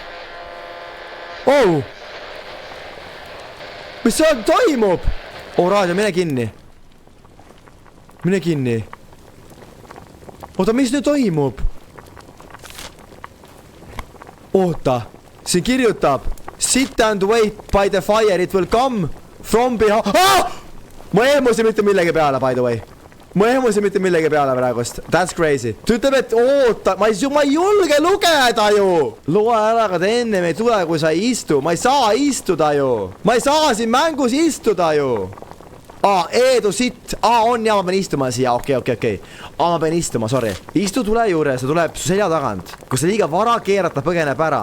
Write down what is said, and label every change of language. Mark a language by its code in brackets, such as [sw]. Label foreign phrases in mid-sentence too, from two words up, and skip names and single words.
[et] Mis see toimub? Raadio, mine kinni. Oota, mis nüüd toimub? Oota, siin kirjutab [en] sit and wait by the fire, it will come from behind. [et] Ma eelmusin mitte millegi peale, [en] by the way. Praegust. That's crazy. [et] Ta ütleb, et oota, ma ei julge lugeda ju. Loe ära, aga ta enne ei tule, kui sa ei istu. Ma ei saa istuda ju. Ma ei saa siin mängus istuda ju. Eedu sitt. On ja ma pean istuma siia. Okei. Ma pean istuma, sorry. Istu tule juures, see tuleb su selja tagant. Kui sa liiga vara keerad, ta põgeneb ära.